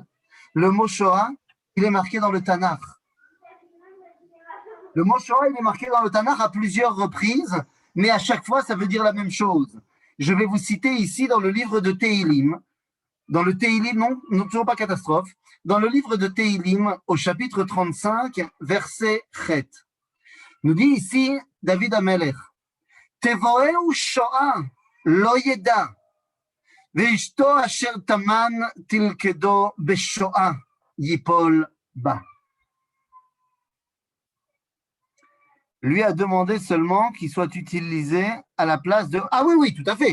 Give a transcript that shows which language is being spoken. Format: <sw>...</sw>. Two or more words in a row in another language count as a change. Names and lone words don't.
<fr>Le mot Shoah, il est marqué dans le Tanakh. Le mot Shoah, il est marqué dans le Tanakh à plusieurs reprises, mais à chaque fois, ça veut dire la même chose. Je vais vous citer ici dans le livre de Tehilim, dans le Tehilim, non, toujours pas catastrophe, dans le livre de Tehilim, au chapitre 35, verset Chet. Nous dit ici David Amelech,</fr> <he>תבואהו שואה לא ידע ורשתו אשר טמן תלכדו בשואה יפל בה.</he> <fr>lui a demandé seulement qu'il soit utilisé à la place de… Ah oui, oui, tout à fait.</fr>